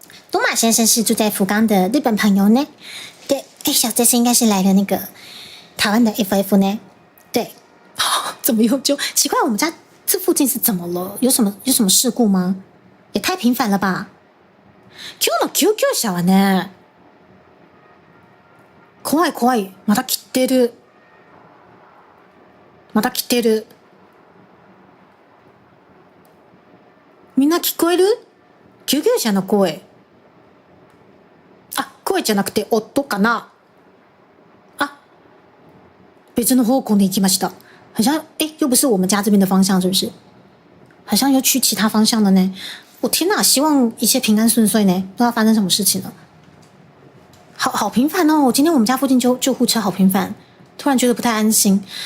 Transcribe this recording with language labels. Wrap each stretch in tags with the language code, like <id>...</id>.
<zh>东马先生是住在福冈的日本朋友呢。对，小 J 是应该是来的那个台湾的 FF 呢。对，怎么又就奇怪？我们家这附近是怎么了？有什么事故吗？也太频繁了吧！</zh> <ja>今日の救急車はね、怖い。まだ来てる。みんな聞こえる？救急車の声。声じゃなくて音かな。别の方向に行きました。</ja> <zh>好像又不是我们家这边的方向，是不是？好像又去其他方向了呢。我天哪，希望一切平安顺遂呢。不知道发生什么事情了。好频繁哦！今天我们家附近救护车好频繁，突然觉得不太安心。</zh>